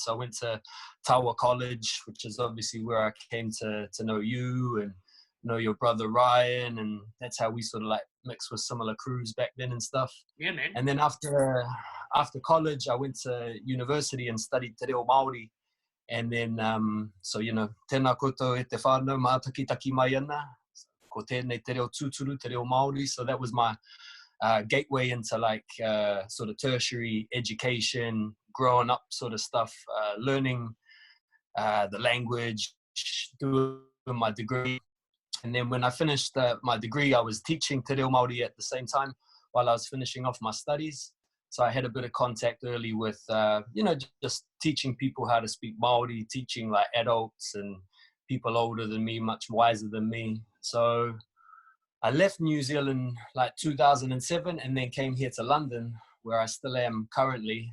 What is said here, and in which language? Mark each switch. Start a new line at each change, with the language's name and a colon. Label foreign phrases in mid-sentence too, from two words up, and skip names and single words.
English: So I went to Tawa College, which is obviously where I came to know you and know your brother Ryan, and that's how we sort of like mixed with similar crews back then and stuff. Yeah, man. And then after college, I went to university and studied Te Reo Maori. And then, so,
Māori: tēnā koutou e te whānau mātakitaki mai ana. Ko tēnei te reo tūturu, te reo Māori.
English: So that was my gateway into like sort of tertiary education, growing up sort of stuff, learning the language, doing my degree. And then when I finished my degree, I was teaching te reo Māori at the same time while I was finishing off my studies. So I had a bit of contact early with, just teaching people how to speak Māori, teaching like adults and people older than me, much wiser than me. So I left New Zealand like 2007 and then came here to London, where I still am currently.